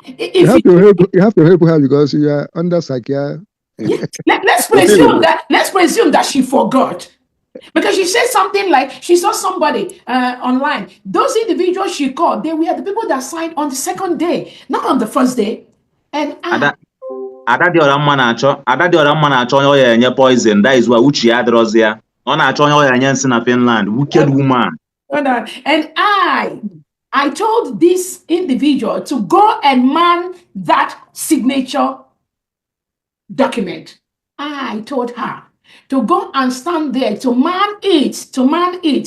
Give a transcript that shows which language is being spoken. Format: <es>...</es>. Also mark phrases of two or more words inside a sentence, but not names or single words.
<en>You have to help her because you are under psychiatry. Let's presume that she forgot. Because she said something like she saw somebody online. Those individuals she called, they were the people that signed on the second day, not on the first day. And</en> <ig>Ada di ora mma na-achọ onye ya enye poison.</ig> <en>That is why</en> <ig>Uche ya adịrọzi ya. Ọ na-achọ onye ya enye nsị na Finland.</ig> <en>Wicked woman. And I told this individual to go and man that signature document. I told her to go and stand there to man it.</en>